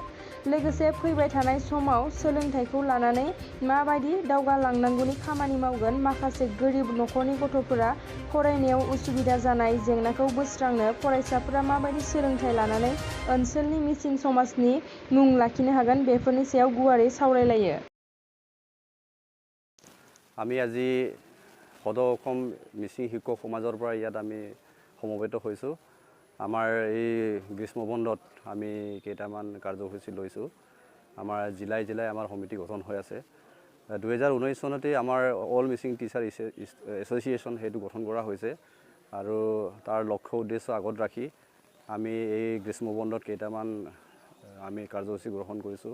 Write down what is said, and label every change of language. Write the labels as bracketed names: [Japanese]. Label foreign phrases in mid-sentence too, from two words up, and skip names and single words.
[Bodo] लोगोसे फैबाय थानाय समाव सोलोंथाइखौ लानानै माबायदि दावगालांनांगौनि खामानि मावगोन, माखासे गोरिब नखरनि गथ'फोरा फरायनायाव उसुबिदा जानाय जेंनाखौ बोस्रांनो फरायसाफोरा माबायदि सोलोंथाइ लानानै ओनसोलनि मिसिं समाजनि मुं लाखिनो हागोन बेफोरनि सायाव गुवारै सावरायलायो। [Assamese] আমি আজি সদৌ অসম মিচিং শিক্ষক সমাজৰ পৰা ইয়াত আমি সমবেত হৈছোঁ। আমাৰ এই গ্ৰীষ্ম বন্ধত আমি কেইটামান কাৰ্যসূচী লৈছোঁ। আমাৰ জিলাই জিলাই আমাৰ সমিতি গঠন হৈ আছে। 2019 চনতে আমাৰ অল মিচিং টিচাৰ এছ'চিয়েশ্যন সেইটো গঠন কৰা হৈছে আৰু তাৰ লক্ষ্য উদ্দেশ্য আগত ৰাখি আমি এই গ্ৰীষ্ম বন্ধত কেইটামান আমি কাৰ্যসূচী গ্ৰহণ কৰিছোঁ।